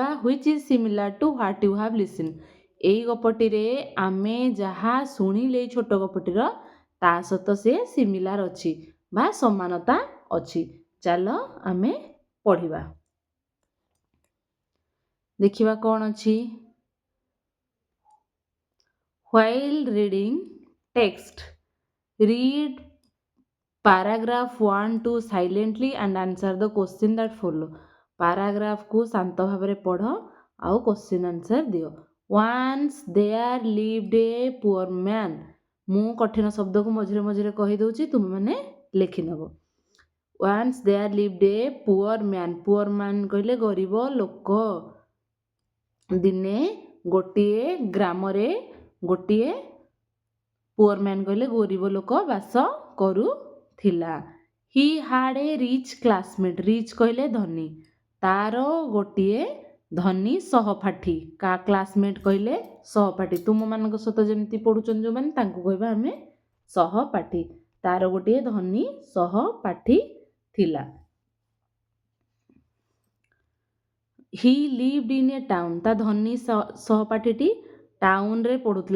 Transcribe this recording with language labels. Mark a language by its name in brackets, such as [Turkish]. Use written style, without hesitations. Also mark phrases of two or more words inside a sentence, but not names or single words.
[English] which is similar to what you have listen, [Odia] ଏଇ ଗପଟିରେ ଆମେ ଯାହା ଶୁଣିଲେ ଏଇ ଛୋଟ ଗପଟିର ତା ସହିତ ସେ ସିମିଲାର ଅଛି ବା ସମାନତା ଅଛି। ଚାଲ ଆମେ ପଢ଼ିବା, ଦେଖିବା କ'ଣ ଅଛି। [English] While reading text, read paragraph 1 to silently and answer the question that follow, [Odia] ପାରାଗ୍ରାଫକୁ ଶାନ୍ତ ଭାବରେ ପଢ଼ ଆଉ [English] question answer [Odia] ଦିଅ। [English] Once there lived a poor man, [Odia] ମୁଁ କଠିନ ଶବ୍ଦକୁ ମଝିରେ ମଝିରେ କହିଦେଉଛି, ତୁମେମାନେ ଲେଖିନେବ। [English] Once there lived a poor man, poor man [Odia] କହିଲେ ଗରିବ ଲୋକ। ଦିନେ ଗୋଟିଏ ଗ୍ରାମରେ ଗୋଟିଏ [English] poor man [Odia] କହିଲେ ଗରିବ ଲୋକ ବାସ କରୁଥିଲା। [English] He had a rich classmate, rich [Odia] କହିଲେ ଧନୀ, ତାର ଗୋଟିଏ ଧନୀ ସହପାଠୀ। କ୍ଲାସମେଟ୍ କହିଲେ ସହପାଠୀ, ତୁମମାନଙ୍କ ସହିତ ଯେମିତି ପଢ଼ୁଛନ୍ତି ଯେଉଁମାନେ ତାଙ୍କୁ କହିବା ଆମେ ସହପାଠୀ। ତାର ଗୋଟିଏ ଧନୀ ସହପାଠୀ ଥିଲା। [English] he lived in a town, [Odia] ତା ଧନୀ ସହପାଠୀଟି ଟାଉନରେ ପଢ଼ୁଥିଲା।